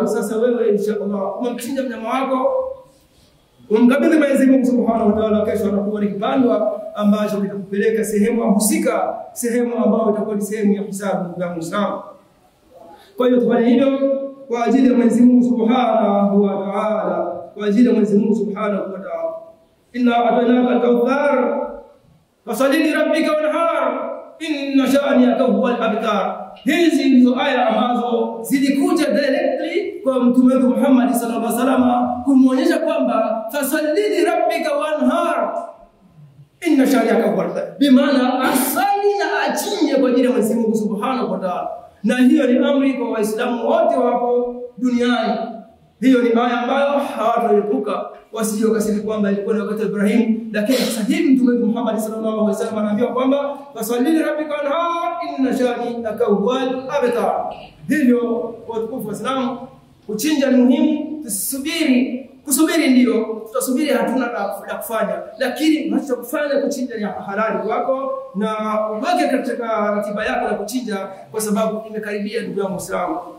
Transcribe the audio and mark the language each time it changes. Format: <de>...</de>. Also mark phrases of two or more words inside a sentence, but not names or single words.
<sw>Sasa wewe inshallah umemchinja mnyama wako, umkabidhi Mwenyezi Mungu</sw> <ar>سبحانه وتعالى,</ar> <sw>kesho anakuwa ni kipandwa ambacho kitakupeleka sehemu husika, sehemu ambayo itakuwa ni sehemu ya hisabu ya Muislamu. Kwa hiyo tufanye hivyo kwa ajili ya Mwenyezi Mungu</sw> <ar>سبحانه وتعالى,</ar> <sw>kwa ajili ya Mwenyezi Mungu</sw> <ar>سبحانه وتعالى. إنا أعطيناك الكوثر فصل لربك وانحر إن شانئك هو الأبتر.</ar> <sw>Hizi ndizo aya ambazo zilikuja directly kwa Mtume wetu Muhammad</sw> <ar>صلى الله عليه وسلم</ar> <sw>kumuonyesha kwamba</sw> <ar>فصل لربك وانحر إن شانئك هو الأبتر,</ar> <sw>bimaana asali na achinje kwa ajili ya Mwenyezi Mungu</sw> <ar>سبحانه وتعالى.</ar> <sw>Na hiyo ni amri kwa Waislamu wote wapo duniani. Hiyo ni aya ambayo hawataepuka, wasije wakasema kwamba ilikuwa ni wakati wa Ibrahim, lakini sasa hivi Mtume Muhammad</sw> <ar>صلى الله عليه وسلم</ar> <sw>anaambia kwamba</sw> <ar>فصل ربك وانحر إن شانئك هو الأبتر.</ar> <sw>Hivyo watukufu Waislamu, kuchinja ni muhimu. Kusubiri ndio tutasubiri, hatuna la kufanya, lakini tunachokufanya kuchinja ni halali kwako, na uweke katika ratiba yako ya kuchinja, kwa sababu imekaribia ndugu yangu Muislamu.</sw>